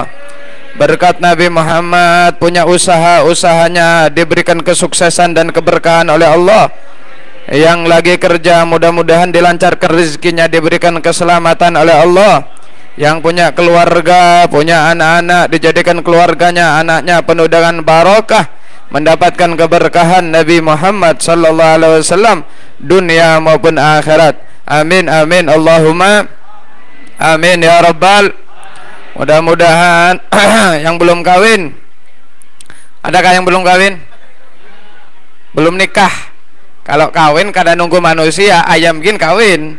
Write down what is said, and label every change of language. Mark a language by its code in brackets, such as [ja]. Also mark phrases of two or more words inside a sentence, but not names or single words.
[id] Berkat Nabi Muhammad punya usaha, usahanya diberikan kesuksesan dan keberkahan oleh Allah. Yang lagi kerja mudah-mudahan dilancarkan rezekinya, diberikan keselamatan oleh Allah. Yang punya keluarga, punya anak-anak, dijadikan keluarganya, anaknya penuh dengan barokah, mendapatkan keberkahan Nabi Muhammad [ar] صلى الله عليه وسلم [id] dunia maupun akhirat. [ar] آمين آمين اللهم آمين يا رب. [id] Mudah-mudahan yang belum kawin, adakah yang belum kawin? Belum nikah? [bjn] Kalau kawin kada nunggu manusia, ayam gin kawin.